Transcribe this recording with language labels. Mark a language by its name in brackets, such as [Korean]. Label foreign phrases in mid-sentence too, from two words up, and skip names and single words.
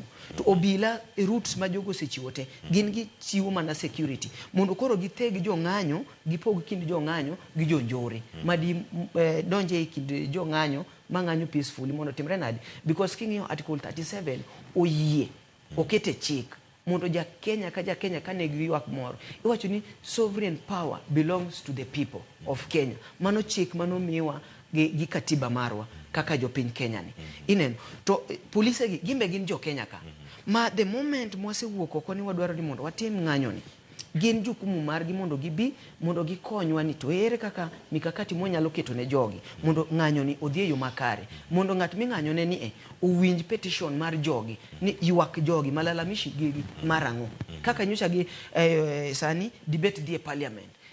[Luo (Kenya and Tanzania)] To obila routes ma jogo osechiwo te gin gichiwo mana security mondo koro githeg jong'anyo, gipog kind jong'anyo gi jonjore madi donje e kind jong'anyo ma ng'anyo peacefully mondo timre nade. Because king'iyo article 37 oyie okete chik mondo Kenya kane giywak moro iwacho ni [English] sovereign power belongs to the people of Kenya. [Luo (Kenya and Tanzania)] Mano chik mano miwa gi katiba marwa kaka jopiny Kenya ni. Ineno to polise gi gimbe gin jo Kenya ka. Ma [English] the moment [Luo (Kenya and Tanzania)] mwasewuok oko ni wadwaro ni mondo watim ng'anyo ni, gin jukumu margi mondo gibi mondo gikonywa ni to ere kaka mikakati mwanyalo keto ne jogi mondo ng'anyo ni odhi e yo makare, mondo ng'at mi ng'anyo ne ni owinj petition mar jogi ni ywak jogi malalamishi gi marang'o kaka nyocha gi sani debate dhi e parliament.